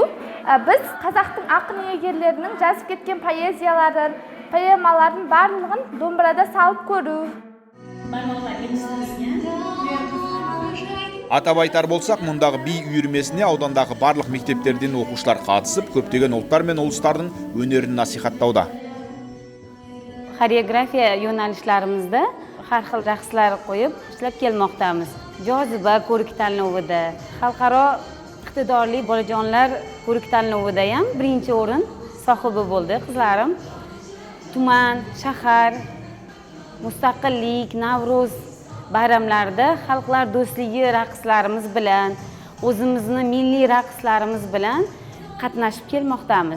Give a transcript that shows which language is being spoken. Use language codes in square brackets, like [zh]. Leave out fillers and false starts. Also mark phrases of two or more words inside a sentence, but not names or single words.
[kk] Біз қазақтың ақын иегерлерінің жазып кеткен поэзияларын, поэмаларын барлығын домбырада салып көру. Атап айтар болсақ, мұндағы би үйірмесіне аудандағы барлық мектептерден оқушылар қатысып, көптеген ұлттар мен ұлыстардың өнерін насихаттауда. [uz] Xoreografiya yo'nalishlarimizda har xil raqslar qo'yib ishlab kelmoqdamiz. Joziba ko'rik tanlovida, xalqaro iqtidorli bolajonlar ko'rik tanlovida ham birinchi o'rin sohibi bo'ldi qizlarim. Tuman, shahar, mustaqillik, Navro'z bayramlarida xalqlar do'stligi raqslarimiz bilan, o'zimizni milliy raqslarimiz bilan qatnashib kelmoqdamiz.